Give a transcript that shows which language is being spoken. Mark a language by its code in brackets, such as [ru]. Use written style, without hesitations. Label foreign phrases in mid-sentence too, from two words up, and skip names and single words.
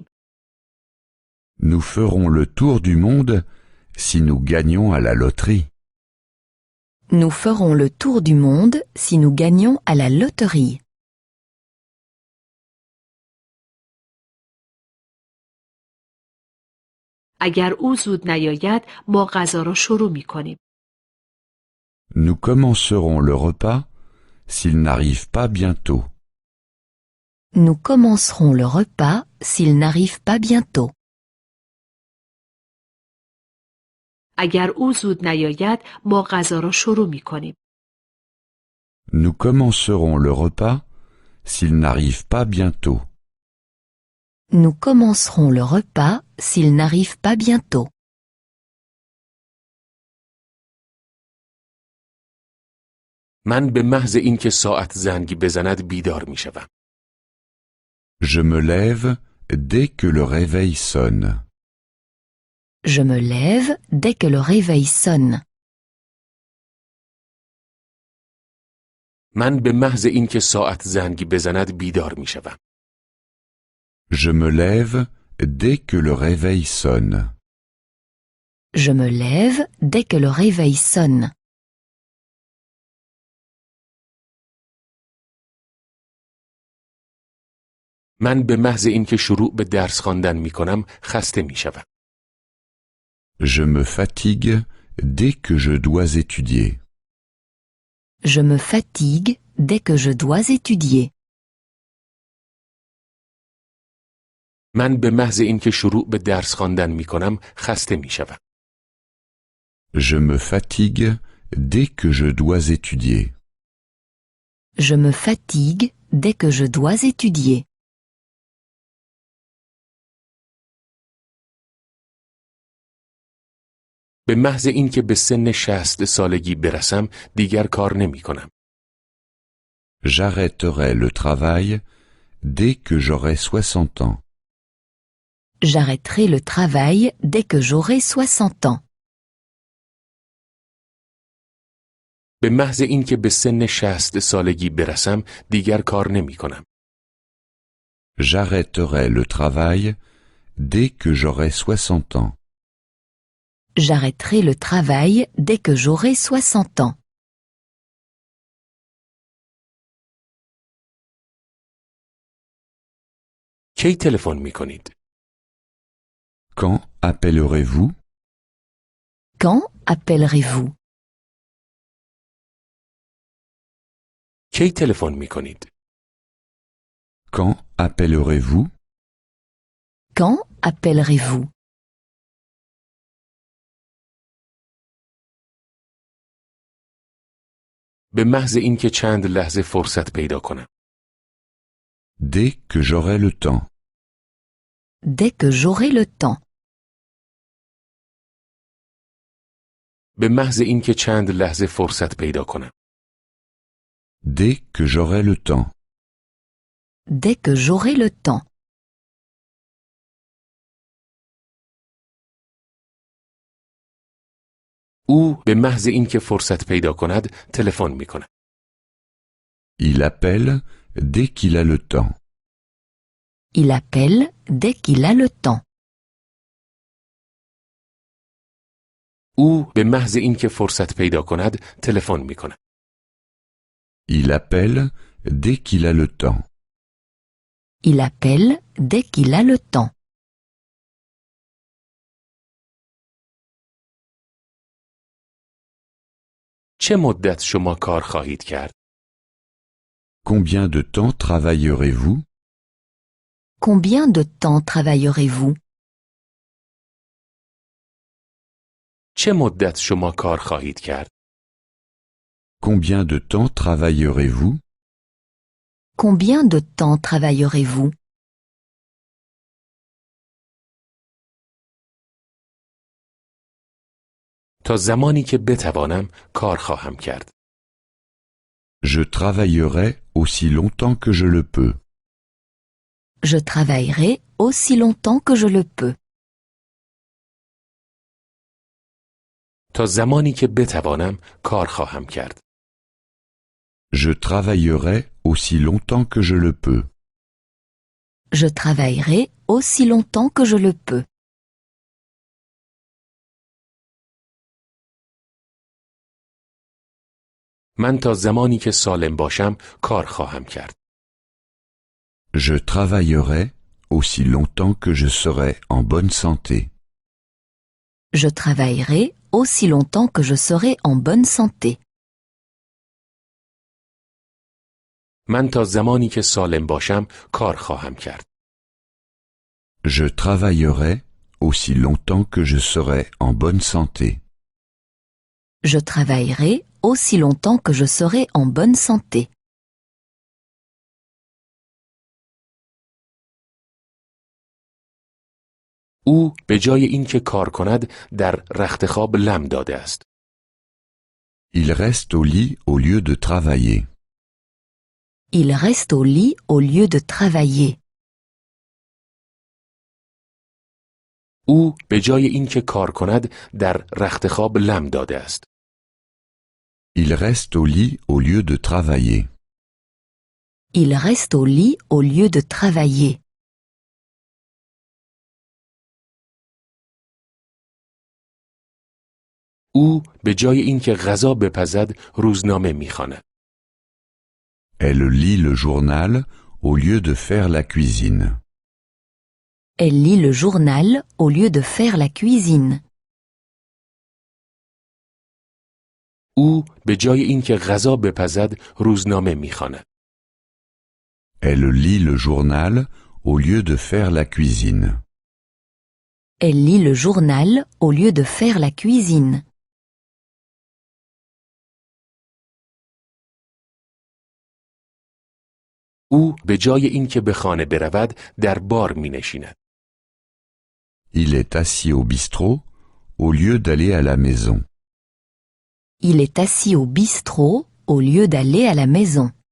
[fr] Nous ferons le tour du monde si nous gagnons à la loterie. Nous ferons le tour du monde si nous gagnons à la loterie. [fa] اگر او زود نیاید ما غذا را شروع می کنیم. [fr] Nous commencerons le repas s'il n'arrive pas bientôt. Nous commencerons le repas s'il n'arrive pas bientôt. [fa] اگر او زود نیاید ما غذا را شروع می کنیم. [fr] Nous commencerons le repas s'il n'arrive pas bientôt. Nous commencerons le repas s'il n'arrive pas bientôt. [fa] من به محض اینکه ساعت زنگ بزند بیدار میشوم. [fr] Je me lève dès que le réveil sonne. Je me lève dès que le réveil sonne. [fa] من به محض اینکه ساعت زنگ بزند بیدار میشوم. [fr] Je me lève dès que le réveil sonne. Je me lève dès que le réveil sonne. [fa] من به محض اینکه شروع به درس خواندن میکنم خسته میشوم. [fr] Je me fatigue dès que je dois étudier. Je me fatigue dès que je dois étudier. [fa] من به محض اینکه شروع به درس خواندن میکنم خسته میشوم. [fr] Je me fatigue dès que je dois étudier. Je me fatigue dès que je dois étudier. [fa] به محض اینکه به سن 60 سالگی برسم دیگر کار نمی کنم. [fr] J'arrêterai le travail dès que j'aurai 60 ans. J'arrêterai le travail dès que j'aurai 60 ans. [fa] به محض اینکه به سن 60 سالگی برسم دیگر کار نمی کنم. [fr] J'arrêterai le travail dès que j'aurai 60 ans. J'arrêterai le travail dès que j'aurai 60 ans. [fa] کی تلفن می کنید؟ [fr] Quand appellerez-vous? Quand appellerez-vous? [fa] کی تلفن می کنید؟ [fr] Quand appellerez-vous? Quand appellerez-vous? [fa] به محض اینکه چند لحظه فرصت پیدا کنم. [fr] Dès que j'aurai le temps. Dès que j'aurai le temps. [fa] به محض اینکه چند لحظه فرصت پیدا کنم. [fr] Dès que j'aurai le temps. Dès que j'aurai le temps. [fa] او به محض اینکه فرصت پیدا کند تلفن می کند. [fr] Il appelle dès qu'il a le temps. Il appelle dès qu'il a le temps. [fa] او به محض اینکه فرصت پیدا کند تلفن می کند. [fr] Il appelle dès qu'il a le temps. Il appelle dès qu'il a le temps. [fa] چه مدت شما کار خواهید کرد؟ [fr] Combien de temps travaillerez-vous? Combien de temps travaillerez-vous? [fa] چه مدت شما کار خواهید کرد؟ [fr] Combien de temps travaillerez-vous? Combien de temps travaillerez-vous? [fa] تا زمانی که بتوانم کار خواهم کرد. [fr] Je travaillerai aussi longtemps que je le peux. Je travaillerai aussi longtemps que je le peux. [fa] تا زمانی که بتوانم کار خواهم کرد. [fr] Je travaillerai aussi longtemps que je le peux. Je travaillerai aussi longtemps que je le peux. [fa] من تا زمانی که سالم باشم کار خواهم کرد. [fr] Je travaillerai aussi longtemps que je serai en bonne santé. Je travaillerai aussi longtemps que je serai en bonne santé. [fa] من تا زمانی که سالم باشم کار خواهم کرد. [fr] Je travaillerai aussi longtemps que je serai en bonne santé. Je travaillerai aussi longtemps que je serai en bonne santé. [fa] او به جای اینکه کار کند در رخت خواب لم داده است. [fr] Il reste au lit au lieu de travailler. Il reste au lit au lieu de travailler. [fa] او به جای اینکه کار کند در رخت خواب لم داده است. [fr] Il reste au lit au lieu de travailler. Il reste au lit au lieu de travailler. [fa] او به جای اینکه غذا بپزد روزنامه می‌خواند. [fr] Elle lit le journal au lieu de faire la cuisine. Elle lit le journal au lieu de faire la cuisine. [fa] او به جای اینکه غذا بپزد روزنامه می‌خواند. [fr] Elle lit le journal au lieu de faire la cuisine. Elle lit le journal au lieu de faire la cuisine. [fa] او به جای اینکه به خانه برود در بار می‌نشیند. [fr] Il est assis au bistrot au lieu d'aller à la maison. Il est assis au bistrot au lieu d'aller à la maison.